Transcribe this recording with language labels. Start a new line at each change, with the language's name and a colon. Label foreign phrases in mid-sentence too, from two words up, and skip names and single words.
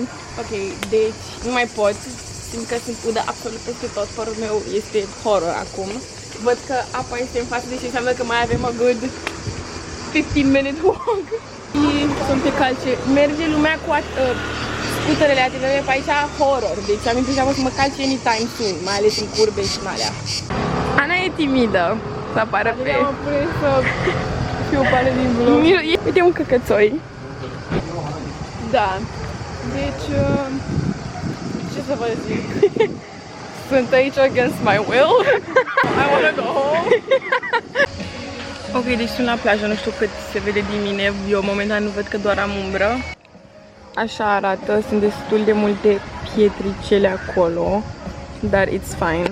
Romanian: Ok, deci nu mai pot, fiindcă sunt udă absolut peste tot, părul meu este horror acum. Văd că apa este în față, deci înseamnă că mai avem
English: a good 15-minute walk.
Romanian: Și sunt pe calce, merge lumea cu scuterele ATV pe aici, horror, deci am impresia că o să mă calce
English: anytime soon,
Romanian: mai ales în curbe și în alea. Ana e timidă să apară pe... Am aprins să fiu parte din vlog. Uite un căcățoi. Da. Deci, ce să vă zic? Sunt aici
English: against my will. I wanna go home.
Romanian: Ok, deci sunt la plajă, nu știu cât se vede din mine. Eu momentan nu văd că doar am umbră. Așa arată, sunt destul de multe pietricele acolo, dar
English: it's fine.